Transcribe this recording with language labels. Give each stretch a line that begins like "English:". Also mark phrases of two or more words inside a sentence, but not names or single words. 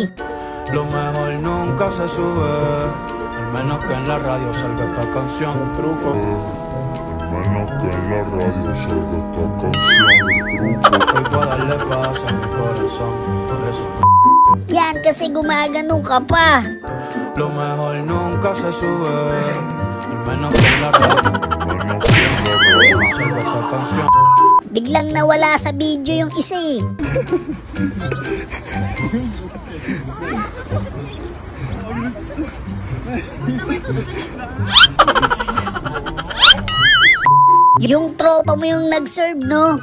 Spanish: Lo mejor nunca se sube. Al menos que en la radio salga esta canción. Menos que en la radio salga esta canción. Hoy puedo darle paz a mi corazón. Por eso.
Filipino: Yan kasi gumagano ka pa.
Spanish: Lo mejor nunca se sube. Al menos que en la radio. Menos que en la radio Salga esta canción.
Filipino: Biglang nawala sa video yung isa eh. Yung tropa mo yung nag-serve, no?